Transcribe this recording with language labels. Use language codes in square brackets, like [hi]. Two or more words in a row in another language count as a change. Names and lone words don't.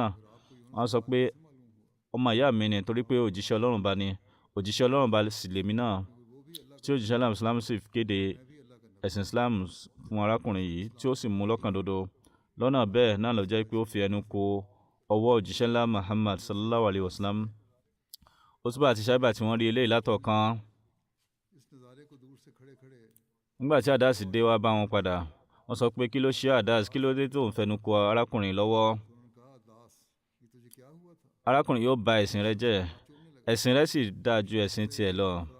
[yo] Wọ́n sọ pé ọmọ ìyá mi ni, torí pé òjíṣẹ́ Ọlọ́run Ọba ni. Òjíṣẹ́ Ọlọ́run Ọba sì lèmi náà. Tí òjíṣẹ́ náà Islam sì kéde ẹ̀sìn Islam fún arákùnrin yìí, tí ó sì mú lọ́kàn dodo. Lọ́nà bẹ́ẹ̀ náà ló jẹ́ pé ó fi ẹnu ko ọwọ́ òjíṣẹ́ ńlá Muhammad [ar] صلى الله عليه وسلم. [yo] Utbah àti Shaiba tí wọ́n rí eléyìí látọ̀ọ́kán. Nígbà tí Adas dé wá bá wọn padà, wọ́n sọ pé kí ló ṣe Adas, kí ló dé tó ń fẹnu ko arákùnrin lọ́wọ́? Arákùnrin yóò ba ẹ̀sìn rẹ jẹ́, ẹ̀sìn rẹ sì dáa ju ẹ̀sìn tiẹ̀ lọ.